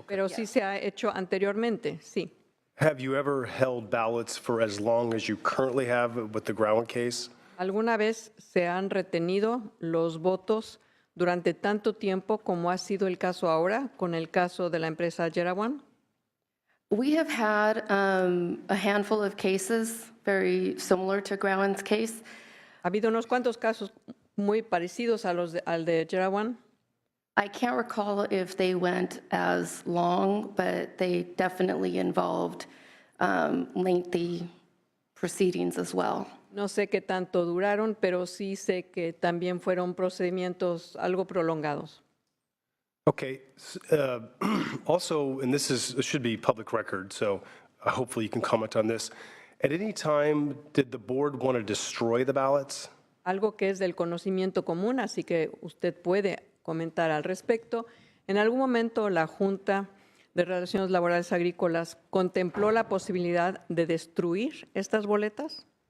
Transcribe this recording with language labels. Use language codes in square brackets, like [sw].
[es] Pero sí se ha hecho anteriormente, sí. [en] Have you ever held ballots for as long as you currently have with the Growan case? [es] ¿Alguna vez se han retenido los votos durante tanto tiempo como ha sido el caso ahora con el caso de la empresa Jerawan? [en] We have had a handful of cases very similar to Growan's case. [es] Ha habido unos cuantos casos muy parecidos a al de Jerawan. [en] I can't recall if they went as long, but they definitely involved lengthy proceedings as well. [es] No sé qué tanto duraron, pero sí sé que también fueron procedimientos algo prolongados. [en] Okay. Also, and this should be public record, so hopefully you can comment on this. At any time, did the board want to destroy the ballots? [es] Algo que es del conocimiento común, así que usted puede comentar al respecto. En algún momento la Junta de Relaciones Laborales Agrícolas contempló la posibilidad de destruir estas boletas.